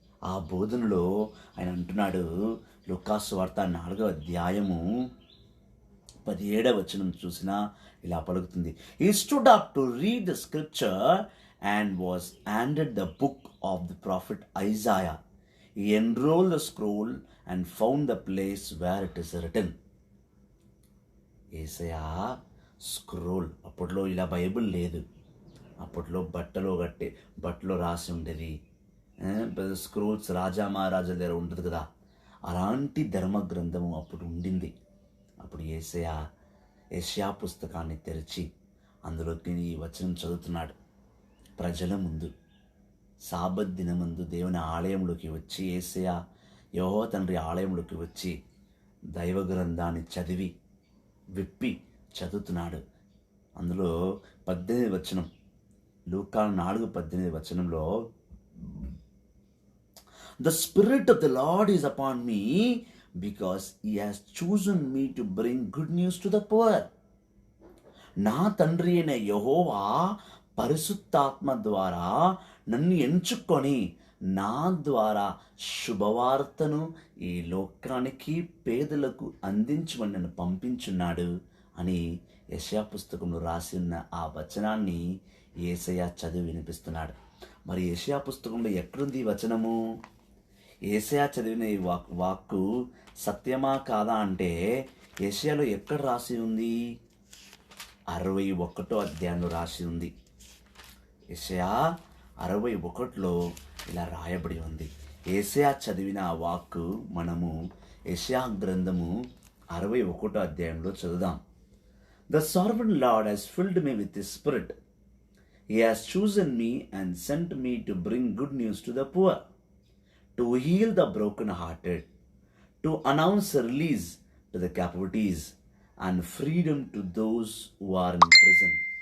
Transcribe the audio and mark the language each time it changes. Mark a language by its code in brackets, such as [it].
[te] ఆ బోధనలో ఆయన అంటున్నాడు, లూకాసు వార్త 4వ అధ్యాయము 17వ వచనం చూసినా ఇలా పలుకుతుంది. [en] He stood up to read the scripture and was handed the book of the prophet Isaiah. He unrolled the scroll and found the place where it is written. [te] Yesayya scroll, అప్పట్లో ఇలా బైబిల్ లేదు, అప్పట్లో బట్టలో రాసి ఉండేది. Scrolls రాజా మహారాజుల దగ్గర ఉంటుంది కదా, అలాంటి ధర్మ గ్రంథము అప్పుడు ఉండింది. అప్పుడు యెషయా పుస్తకాన్ని తెరిచి అందులోకి ఈ వచనం చదువుతున్నాడు. ప్రజల ముందు సాబత్ దినమందు దేవుని ఆలయంలోకి వచ్చి యేసయ్య యెహోవా తండ్రి ఆలయంలోకి వచ్చి దైవ గ్రంథాన్ని విప్పి చదువుతున్నాడు. అందులో 18వ వచనం, లూకా 4:18 వచనంలో, [en] "The Spirit of the Lord is upon me, because he has chosen me to bring good news to the poor." [te] నా తండ్రి అయిన యెహోవా పరిశుద్ధాత్మ ద్వారా నన్ను ఎంచుకొని నా ద్వారా శుభవార్తను ఈ లోకానికి పేదలకు అందించమని నన్ను పంపించున్నాడు అని యెషయా పుస్తకంలో రాసి ఉన్న ఆ వచనాన్ని యేసయ్య చదివి వినిపిస్తున్నాడు. మరి యెషయా పుస్తకంలో ఎక్కడుంది ఈ వచనము? యేసయ్య చదివిన ఈ వాక్కు సత్యమా కాదా అంటే యెషయాలో ఎక్కడ రాసి ఉంది? 61వ అధ్యాయంలో రాసి ఉంది. యెషయా 61లో ఇలా రాయబడి ఉంది. యెషయా చదివిన ఆ వాక్కు మనము యెషయా గ్రంథము 61వ అధ్యాయంలో చదువుదాం. [en] The sovereign Lord has filled me with his spirit. He has chosen me and sent me to bring good news to the poor, to heal the brokenhearted, to announce a release to the captives and freedom to those who are in prison.